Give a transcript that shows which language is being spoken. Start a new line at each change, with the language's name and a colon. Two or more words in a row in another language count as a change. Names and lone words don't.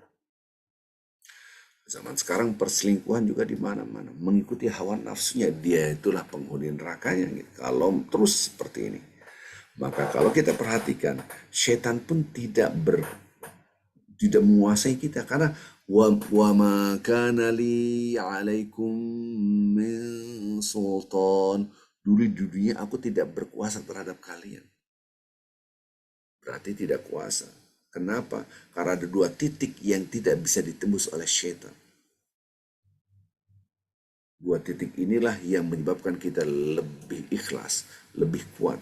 Indonesian: Zaman sekarang perselingkuhan juga di mana-mana, mengikuti hawa nafsunya, dia itulah penghuni nerakanya. Gitu. Kalau terus seperti ini, maka kalau kita perhatikan, setan pun tidak tidak menguasai kita karena
Arabic: وما كان لي عليكم من سلطان.
Indonesian: Dulu di dunia aku tidak berkuasa terhadap kalian. Berarti tidak kuasa. Kenapa? Karena ada dua titik yang tidak bisa ditembus oleh syaitan. Dua titik inilah yang menyebabkan kita lebih ikhlas, lebih kuat.